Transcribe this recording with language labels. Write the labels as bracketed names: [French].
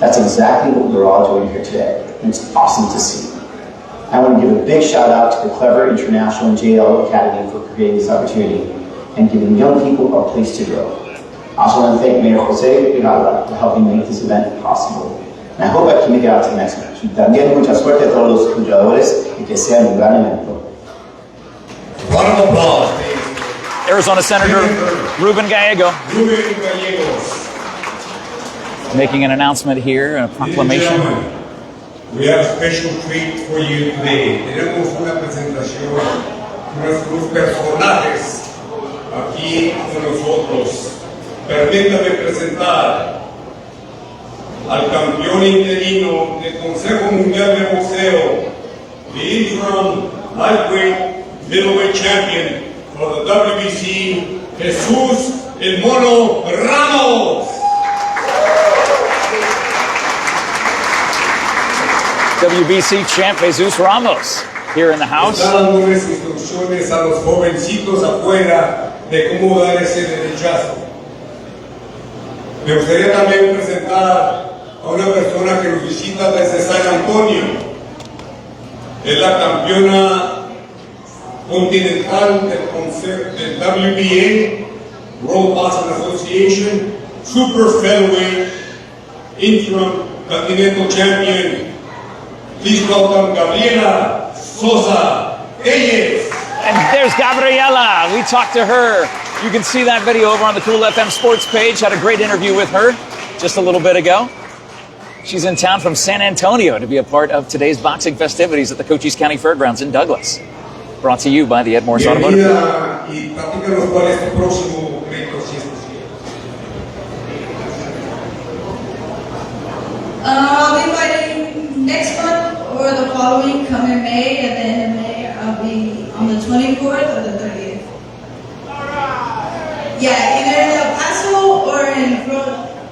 [English] That's exactly what we're all doing here today, and it's awesome to see. I want to give a big shout out to the Clever International and JL Academy for creating this opportunity and giving young people a place to grow. I also want to thank Mayor Jose Gabriela for helping make this event possible. And I hope I can make it out to the next match. [Spanish] También mucha suerte a todos los luchadores y que sea un gran evento. [English] Round of applause, please. Arizona Senator Ruben Gallego Rubén Gallegos. making an announcement here, a proclamation. We have a special treat for you today. [Spanish] Tenemos una presentación, unos personajes aquí con nosotros. Permítame presentar al campeón interino del Consejo Mundial de Boxeo, the interim lightweight middleweight champion for the WBC, Jesús El Mono Ramos. [English] WBC champ Jesus Ramos here in the house. [Spanish] Está dando unas instrucciones a los jovencitos afuera de cómo dar ese derechazo. Me gustaría también presentar a una persona que nos visita desde San Antonio. Es la campeona continental del WBA, World Boxing Association, Super Featherweight, Interim Continental Champion. [English] Please welcome Gabriela Sosa Reyes. And there's Gabriela. We talked to her. You can see that video over on the Cool FM Sports page. Had a great interview with her just a little bit ago. She's in town from San Antonio to be a part of today's boxing festivities at the Cochise County Fairgrounds in Douglas. Brought to you by the Ed Morse Automotive. [Spanish] Y platícanos cuál es tu próximo reto, si es posible. [English] I'll be fighting next month or the following, come in May. At the end of May, I'll be on the 24th or the 30th. Yeah, either in El Paso or in Florida.